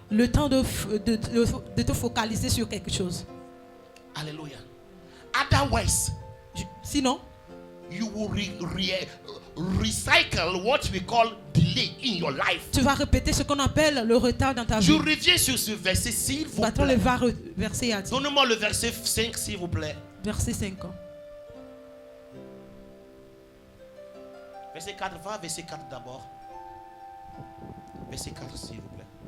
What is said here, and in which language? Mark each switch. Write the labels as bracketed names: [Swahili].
[French] le temps de te focaliser sur quelque chose. Alléluia. Otherwise, Sinon, [English] you will recycle what we call delay in your life. [French] tu vas répéter ce qu'on appelle le retard dans ta Je vie. reviens sur ce verset, s'il vous Bâton le plaît. verset a dit. Donnez-moi le verset 5, s'il vous plaît. Verset 5 ans. Verset 4, va verset 4 d'abord. Verset 4, s'il vous plaît.